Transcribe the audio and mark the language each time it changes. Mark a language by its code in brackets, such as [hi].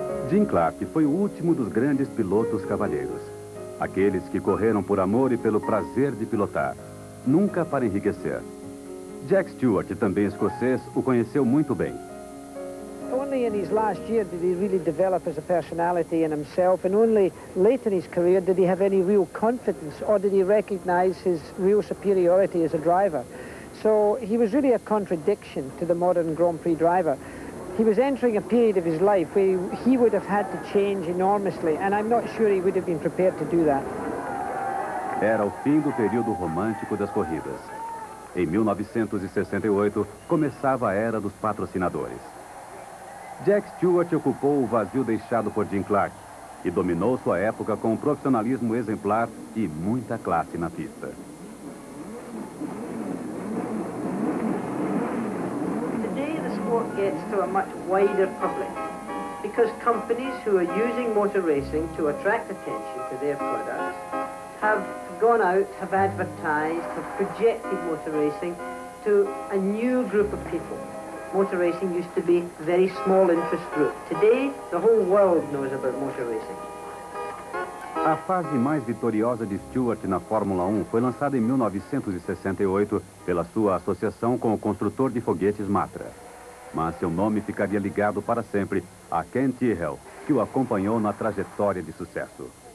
[pt] Jim Clark foi o último dos grandes pilotos cavalheiros. Aqueles que correram por amor e pelo prazer de pilotar, nunca para enriquecer. Jack Stewart, também escocês, o conheceu muito bem. [en] Only in his last year did he really develop as a personality in himself, and only late in his career did he have any real confidence, or did he recognize his real superiority as a driver. So he was really a contradiction to the modern Grand Prix driver. He was entering a period of his life where he would have had to change enormously, and I'm not sure he would have been prepared to do that. [pt] Era o fim do período romântico das corridas. Em 1968, começava a era dos patrocinadores. Jack Stewart ocupou o vazio deixado por Jim Clark e dominou sua época com um profissionalismo exemplar e muita classe na pista. [en] Today the sport gets to a much wider public because companies who are using motor racing to attract attention to their products have gone out, have advertised, have projected motor racing to a new group of people. Motor racing used to be a very small interest group. Today, the whole world knows about motor racing. [pt] A fase mais vitoriosa de Stewart na Fórmula 1 foi lançada em 1968 pela sua associação com o construtor de foguetes Matra. Mas seu nome ficaria ligado para sempre a Ken Tyrrell, que o acompanhou na trajetória de sucesso.